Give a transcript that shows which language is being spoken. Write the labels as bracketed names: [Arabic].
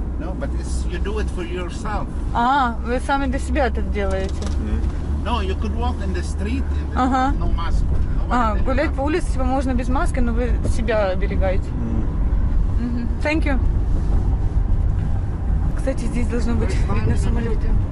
[English] No, but you do it for yourself. [Russian] Вы сами для себя это делаете. [English] No, you could walk in the street and [Russian] Ага. [English] no mask. Nobody there. [Russian] Гулять по улице типа, можно без маски, но вы себя оберегаете. [English] Thank you. [Russian] Кстати, здесь должно быть видно самолеты.